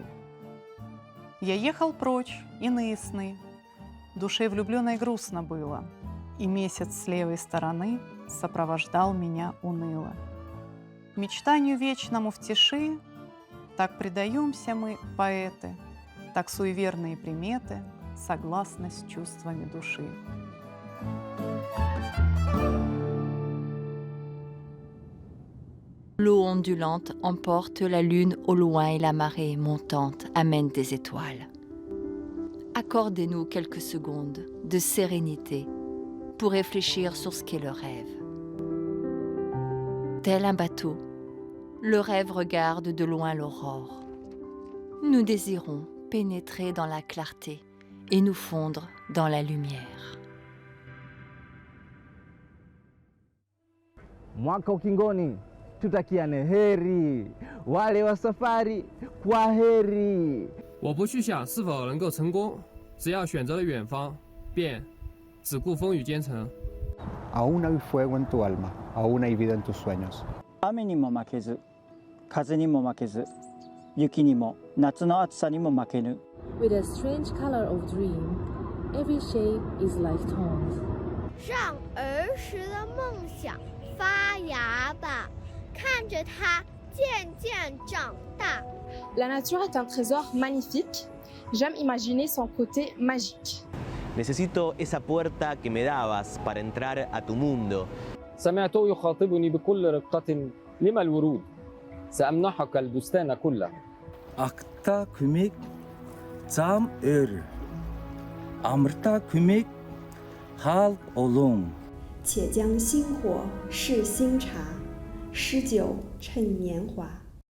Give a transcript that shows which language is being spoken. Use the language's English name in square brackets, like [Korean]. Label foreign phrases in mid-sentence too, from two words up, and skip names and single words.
[Russian] Я ехал прочь, иные сны, душе влюбленной грустно было, и месяц с левой стороны сопровождал меня уныло. Мечтанию вечному в тиши так предаемся мы, поэты, так суеверные приметы согласны с чувствами души. [French] L'eau ondulante emporte la lune au loin et la marée montante amène des étoiles. Accordez-nous quelques secondes de sérénité pour réfléchir sur ce qu'est le rêve. Tel un bateau, le rêve regarde de loin l'aurore. Nous désirons pénétrer dans la clarté et nous fondre dans la lumière. [Swahili] Mwaka ukingoni, tutakiane heri, wale wa safari kwa heri. [Chinese] 我不去想是否能够成功，只要选择了远方，便只顾风雨兼程。 [Spanish] Aún hay fuego en tu alma, aún hay vida en tus sueños. [Japanese] 雨にも負けず、風にも負けず、雪にも夏の暑さにも負けぬ。 [English] With a strange color of dream, every shape is like thorns. [Chinese] 让儿时的梦想发芽吧，看着它渐渐长大。 [French] La nature est un trésor magnifique. J'aime imaginer son côté magique. [Spanish] Necesito esa puerta que me dabas para entrar a tu mundo. [Arabic] سمعته يخاطبني بكل رقة لما الورود سأمنحك البستان كله Akta kumik zam er Amrta kumik hal olum [Chinese] 且将薪火试新茶，诗酒趁年华。